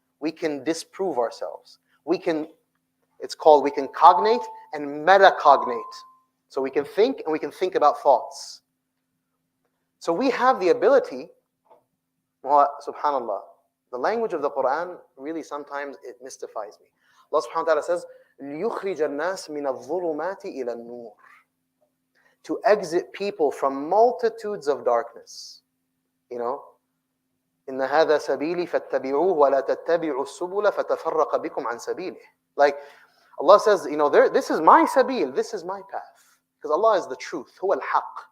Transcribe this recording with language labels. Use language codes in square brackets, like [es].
[en] We can disprove ourselves. We can cognate and metacognate. So we can think and we can think about thoughts. So we have the ability, well, subhanAllah, the language of the Quran really sometimes it mystifies me. [ar] Allah subhanahu wa ta'ala says, لِيُخْرِجَ النَّاسِ مِنَ الظُّلُمَاتِ إِلَى النُّورِ. [en] To exit people from multitudes of darkness. [ar] إِنَّ هَذَا سَبِيلِي فَاتَّبِعُوهُ وَلَا تَتَّبِعُوا السُّبُلَ فَتَفَرَّقَ بِكُمْ عَنْ سَبِيلِهِ. Like, [en] Allah says, this is my sabil, this is my path. Because Allah is the truth, huwa al-haq.